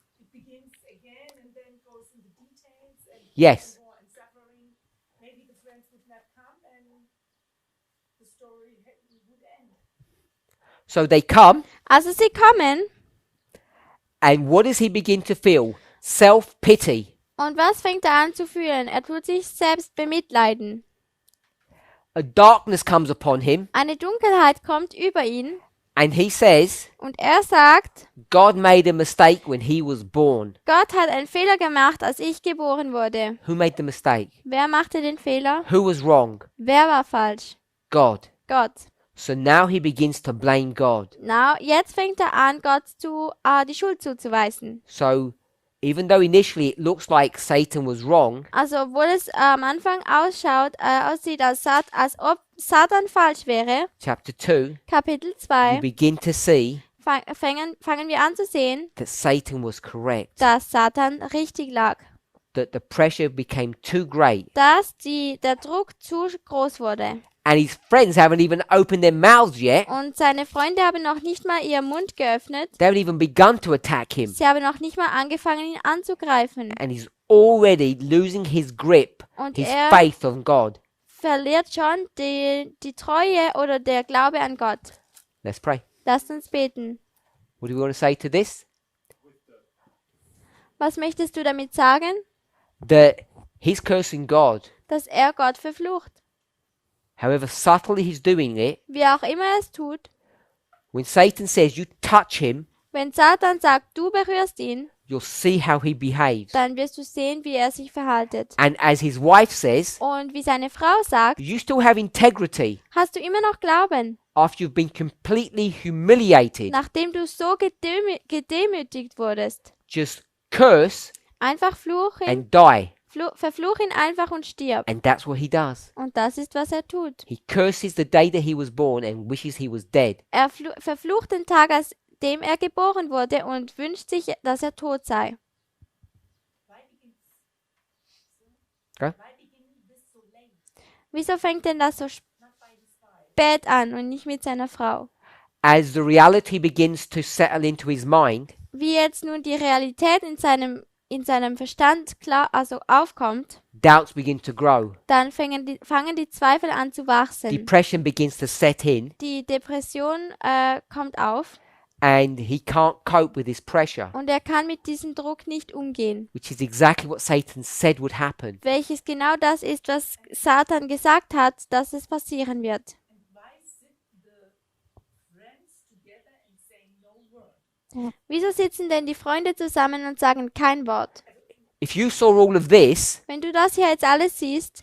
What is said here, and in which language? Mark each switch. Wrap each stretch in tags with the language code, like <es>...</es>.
<en>it begins again and then goes into details and Yes. war and suffering. Maybe the friends would not come and the story would end. So they come,</en> <de>Also sie kommen</de> <en>and what does he begin to feel? Self-pity.</en> <de>und was fängt er an zu fühlen? Er tut sich selbst bemitleiden.</de> <en>A darkness comes upon him,</en> <de>Eine Dunkelheit kommt über ihn</de> <en>and he says,</en> <de>und er sagt,</de> <en>God made a mistake when he was born.</en> <de>Gott hat einen Fehler gemacht, als ich geboren wurde.</de> <en>Who made the mistake?</en> <de>Wer machte den Fehler?</de> <en>Who was wrong?</en> <de>Wer war falsch?</de> <en>God.</en> <de>Gott.</de> <en>So now he begins to blame God.</en> <de>Jetzt fängt er an, Gott die Schuld zuzuweisen.</de> <en>So even though initially it looks like Satan was wrong,</en> <de>Also obwohl es am Anfang aussieht, als ob Satan falsch wäre,</de> <en>chapter 2,</en> <de>Kapitel</de> <en>you</en> <de>2,</de> <en>begin to see</en> <de>fangen wir an zu sehen,</de> <en>that Satan was correct.</en> <de>dass Satan richtig lag.</de> <en>That the pressure became too great.</en> <de>Dass der Druck zu groß wurde.</de> <en>And his friends haven't even opened their mouths yet.</en> <de>Und seine Freunde haben noch nicht mal ihren Mund geöffnet.</de> <en>They haven't even begun to attack him.</en> <de>Sie haben noch nicht mal angefangen, ihn anzugreifen.</de> <en>And he's already losing his grip,</en> <de>Und</de> <en>his</en> <de>er</de> <en>faith on God.</en> <de>verliert schon die Treue oder der Glaube an Gott.</de> <en>Let's pray.</en> <de>Lasst uns beten.</de> <en>What do we want to say to this?</en> <de>Was möchtest du damit sagen?</de> <en>That he's cursing God.</en> <de>Dass er Gott verflucht.</de> <en>However subtly he's doing it,</en> <de>Wie auch immer er es tut.</de> <en>when Satan says you touch him,</en> <de>Wenn Satan sagt, du berührst ihn,</de> <en>you'll see how he behaves.</en> <de>dann wirst du sehen, wie er sich verhaltet.</de> <en>And as his wife says,</en> <de>Und wie seine Frau sagt,</de> <en>you still have integrity</en> <de>hast du immer noch Glauben,</de> <en>after you've been completely humiliated.</en> <de>nachdem du so gedemütigt wurdest.</de> <en>Just curse</en> <de>Einfach fluch ihn,</de> <en>and die.</en> <de>verfluch ihn einfach und stirb.</de> <en>And that's what he does.</en> <de>Und das ist, was er tut.</de> <en>He curses the day that he was born and wishes he was dead.</en> <de>Er verflucht den Tag, als dem er geboren wurde und wünscht sich, dass er tot sei.</de> <en>Okay?</en> <de>Wieso fängt denn das so spät an und nicht mit seiner Frau?</de> <en>as the reality begins to settle into his mind,</en> <de>wie jetzt nun die Realität in seinem Verstand aufkommt,</de> <en>doubts begin to grow.</en> <de>dann fangen die Zweifel an zu wachsen.</de> <en>Depression begins to set in,</en> <de>Die Depression kommt auf</de> <en>and he can't cope with this pressure,</en> <de>und er kann mit diesem Druck nicht umgehen.</de> <en>which is exactly what Satan said would happen.</en> <de>Welches genau das ist, was Satan gesagt hat, dass es passieren wird.</de> <en>And why sit the friends together and say no word?</en> <de>Wieso sitzen denn die Freunde zusammen und sagen kein Wort?</de> <en>If you saw all of this,</en> <de>Wenn du das hier jetzt alles siehst,</de>